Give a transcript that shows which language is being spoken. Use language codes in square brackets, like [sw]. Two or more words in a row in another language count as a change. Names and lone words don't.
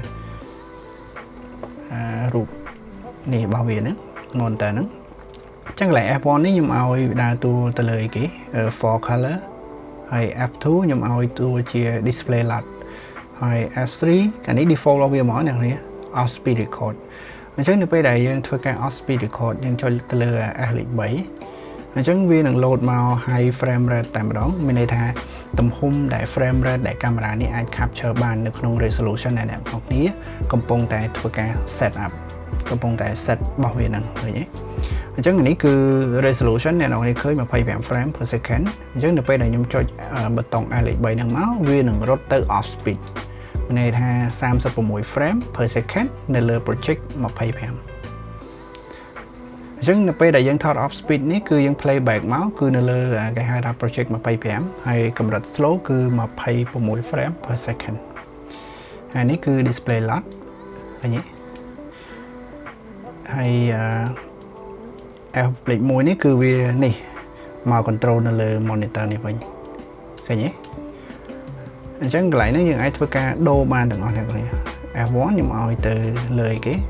[km] រូបនេះរបស់វាហ្នឹង monitor ហ្នឹងចឹងកន្លែង F1 នេះខ្ញុំឲ្យដើរតួទៅលើអីគេ [en] for color [km] ហើយ F2 ខ្ញុំឲ្យតួជា [en] display LUT [km] ហើយ F3 កាលនេះ default របស់វាហ្មងអ្នកនាង [en] off speed record [km] អញ្ចឹងនៅពេលដែល យើងធ្វើការ [en] off speed record [km] យើងចុចទៅលើ S លេខ3អញ្ចឹងវានឹង load មក [en] high frame rate [km] តែម្ដងមានន័យថាទំហំដែល [en] frame rate [km] ដែលកាមេរ៉ានេះ អាច capture បាននៅក្នុង resolution ដែលអ្នកនរគ្នាកំពុងតែធ្វើការ [en] set up [km] កំពុងតែ set របស់វាហ្នឹងឃើញទេ អញ្ចឹងនេះគឺ resolution អ្នកនរគ្នាឃើញ25 [en] frame per second [km] អញ្ចឹងនៅពេលដែលខ្ញុំចុចប៊ូតុង S លេខ3ហ្នឹងមកវានឹងរត់ទៅ [en] off speed [km] មានន័យថា36 [en] frame per second [km] នៅលើ project 25អចឹងនៅពេលដែលយើងថត [en] off speed [km] នេះគឺយើង playback មកគឺនៅលើគេហៅថា project 25ហើយកម្រិត slow គឺ26 [en] frame per second [km] ហើយនេះគឺ [en] display LOT [km] ឃើញទេ ហើយ F plate មួយនេះគឺវានេះមក control នៅលើ monitor នេះវិញឃើញទេអញ្ចឹងកន្លែងនេះយើងអាចធ្វើការដូរបានទាំងអស់អ្នកនរ F1 ខ្ញុំឲ្យទៅលើអីគេ